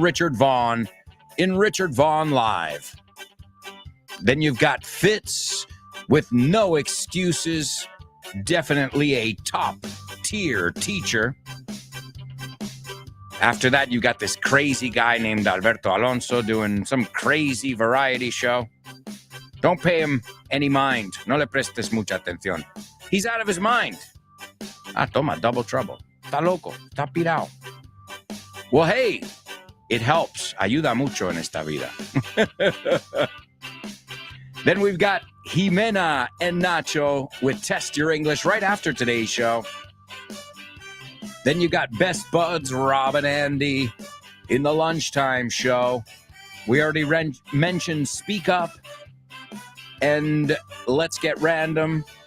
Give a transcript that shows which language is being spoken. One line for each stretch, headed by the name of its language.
English: Richard Vaughn, in Richard Vaughn Live. Then you've got Fitz with no excuses, definitely a top-tier teacher. After that, you got this crazy guy named Alberto Alonso doing some crazy variety show. Don't pay him any mind.
Spanish: No le prestes mucha atención.
English: He's out of his mind. Ah, toma, double trouble.
Spanish: Está loco. Está pirao.
English: Well, hey, it helps.
Spanish: Ayuda mucho en esta vida.
English: Then we've got Jimena and Nacho with Test Your English right after today's show. Then you got Best Buds, Rob and Andy, in the lunchtime show. We already mentioned Speak Up and Let's Get Random.